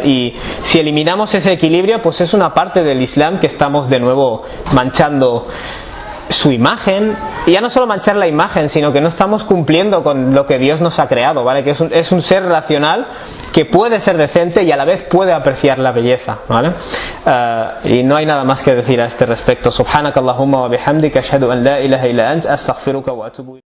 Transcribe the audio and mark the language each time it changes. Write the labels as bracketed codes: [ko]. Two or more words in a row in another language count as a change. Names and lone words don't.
[es] Y si eliminamos ese equilibrio, pues es una parte del Islam que estamos de nuevo manchando su imagen, y ya no solo manchar la imagen, sino que no estamos cumpliendo con lo que Dios nos ha creado, ¿vale? Que es un ser racional que puede ser decente y a la vez puede apreciar la belleza, ¿vale? Y no hay nada más que decir a este respecto. [ar] سبحانك اللهم وبحمدك أشهد أن لا إله إلا أنت أستغفرك وأتوب